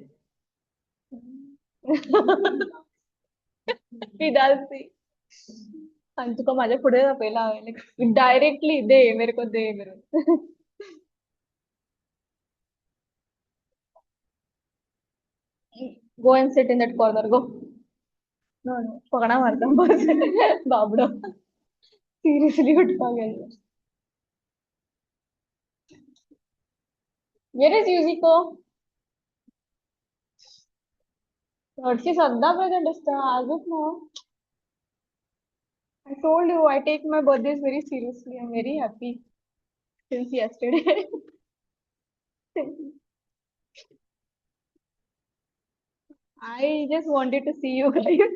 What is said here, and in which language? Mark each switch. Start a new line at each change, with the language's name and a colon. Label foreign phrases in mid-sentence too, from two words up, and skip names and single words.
Konkani: पिदालसी आणि तुका माझ्या पुढे दाखयला हांवें डायरेक्टली
Hindi: दे मेरे को दे मेरे
English: go and sit in that corner go no no
Konkani: पकडा मारता बस बाबडो सिरियसली उठपा गेलो
English: where is Yujiko Harshi
Konkani: सद्दां प्रेझेंट असता आजूच ना
English: I told you I take my birthdays very seriously. I'm very happy since yesterday. I just wanted to see you guys.